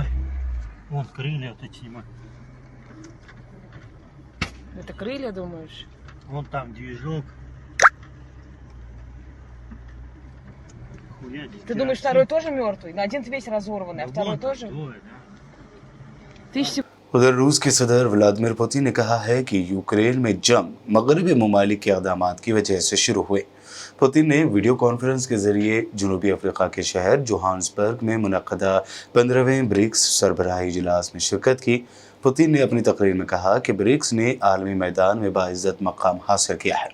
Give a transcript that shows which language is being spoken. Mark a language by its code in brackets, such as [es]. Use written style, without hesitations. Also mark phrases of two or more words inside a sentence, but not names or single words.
[ru] Вон крылья вот эти снимай. Это крылья, думаешь? Вон там движок. Хуя, Ты думаешь, второй тоже мертвый? На один весь разорванный, а второй тоже? Тысячи. [ur] ادھر روس کے صدر ولادیمیر پوتن نے کہا ہے کہ یوکرین میں جنگ مغربی ممالک کے اقدامات کی وجہ سے شروع ہوئے. پوتن نے [en] video conference [ur] کے ذریعے جنوبی افریقہ کے شہر جوہانسبرگ میں منعقدہ 15ویں برکس سربراہی اجلاس میں شرکت کی. پوتن نے اپنی تقریر میں کہا کہ برکس نے عالمی میدان میں باعزت مقام حاصل کیا ہے.